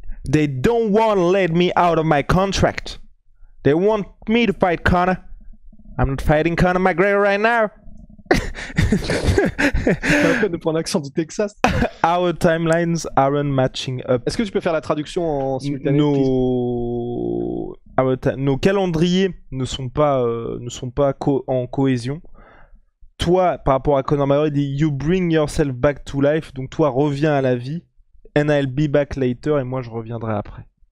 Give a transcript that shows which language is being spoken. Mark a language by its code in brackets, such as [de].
[en] They don't want to let me out of my contract. They want me to fight Conor. I'm not fighting Conor McGregor right now. [fr] T'as la peine de prendre l'accent du Texas. [en] Our timelines aren't matching up. [fr] Est-ce que tu peux faire la traduction en simultané? Nos calendriers ne sont pas en cohésion. Toi, par rapport à Conor McGregor, il dit [en] You bring yourself back to life. [fr] Donc toi, reviens à la vie. [en] And I'll be back later. [fr] Et moi, je reviendrai après.